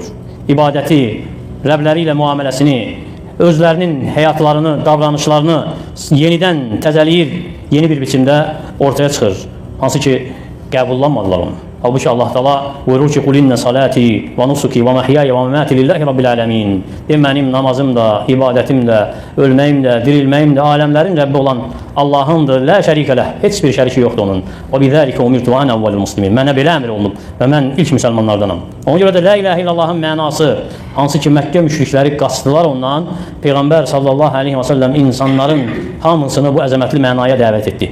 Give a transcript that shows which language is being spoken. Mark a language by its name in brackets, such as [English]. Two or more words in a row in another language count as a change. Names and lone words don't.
[Azerbaijani] İbadəti, Rəbləri ilə müamiləsini, özlərinin həyatlarını, davranışlarını yenidən təzəliyir, yeni bir biçimdə ortaya çıxır. Hansı ki, qəbullanmadılar onu. Halbuki Allah Teala buyurur ki, [Arabic] "قل إن صلاتي ونسكي ومحياي ومماتي لله رب العالمين." [Azerbaijani] Mənim namazım da, ibadətim də, ölməyim də, dirilməyim də aləmlərin Rəbbi olan Allahındır. [Arabic] لا شريك له. [Azerbaijani] Heç bir şəriki yoxdur onun. [Arabic] وبذلك أمرت وأنا أول المسلمين. [Azerbaijani] Mənə belə əmr olunub və mən ilk müsəlmanlardanam. Ona görə də [Arabic] لا إله إلا الله [Azerbaijani] mənası, hansı ki Məkkə müşrikləri qaçdılar ondan, Peyğəmbər [Arabic] صلى الله عليه وسلم [Azerbaijani] insanların hamısını bu əzəmətli mənaya dəvət etdi.